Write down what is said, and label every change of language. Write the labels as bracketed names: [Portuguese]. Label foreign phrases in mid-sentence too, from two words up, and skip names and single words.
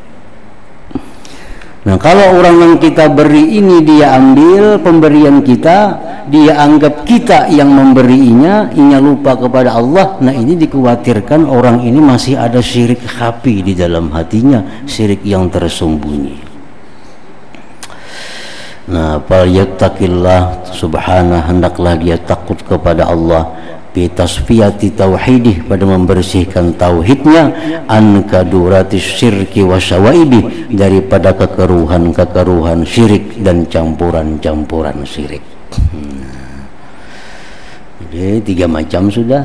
[Banjar] Nah, kalau orang yang kita beri ini dia ambil pemberian kita, dia anggap kita yang memberinya, inya lupa kepada Allah. Nah, ini dikhawatirkan orang ini masih ada [Arabic] شرك خفي [Banjar] di dalam hatinya, syirik yang tersembunyi. Nah, [Arabic] فليتق الله سبحانه, [Banjar] hendaklah dia takut kepada Allah, [Arabic] بتصفية توحيده, [Banjar] pada membersihkan tauhidnya, [Arabic] عن كدورات الشرك وشوائبه, [Banjar] daripada kekeruhan syirik dan campuran syirik. Jadi 3 macam sudah.